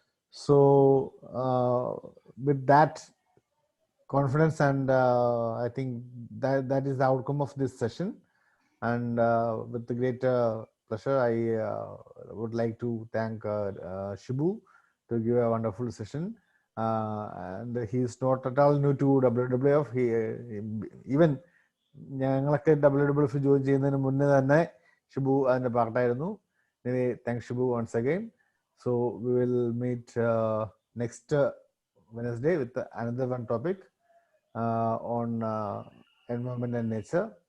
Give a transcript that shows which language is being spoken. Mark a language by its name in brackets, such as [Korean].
[English] So with that confidence, and I think that is the outcome of this session, and with the great pleasure, I would like to thank Shibu to give a wonderful session, and he is not at all new to WWF. [Malayalam] Even ഞങ്ങളൊക്കെ WWF join ചെയ്യുന്നതിന് മുന്നേ തന്നെ ഷിബു അതിന്റെ പാർട്ടായിരുന്നു. [English] Anyway, thanks Shibu once again. So we will meet next Wednesday with another one topic on environment and nature.